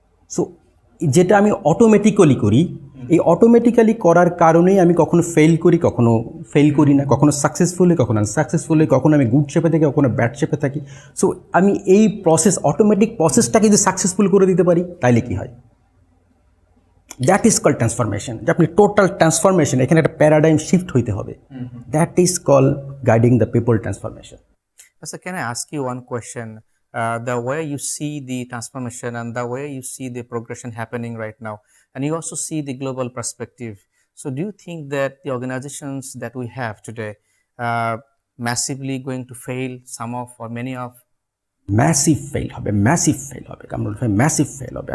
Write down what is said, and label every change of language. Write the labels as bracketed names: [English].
[Bangla] So যেটা আমি automatically করি, এই অটোমেটিক্যালি করার কারণেই আমি কখনো ফেল করি, কখনো ফেল করি না, কখনো সাকসেসফুলি, কখনো আনসাকসেসফুলি, কখনো আমি গুড শেপে থাকি, কখনো ব্যাড শেপে থাকি। সো আমি এই প্রসেস, অটোমেটিক প্রসেসটাকে যদি সাকসেসফুল করে দিতে পারি, তাইলে কি হয়? [English] That is call transformation. [Bangla] যে আপনি টোটাল ট্রান্সফরমেশন, এখানে একটা প্যারাডাইম শিফট হইতে হবে। [English] That is call guiding the people transformation. So can I ask you one question? The way you see the transformation and the way you see the progression happening right now, and you also see the global perspective. So do you think that the organizations that we have today are massively going to fail, some of or many of? [Bangla] Massive fail হবে, massive fail হবে কামরুল ভাই, massive fail হবে।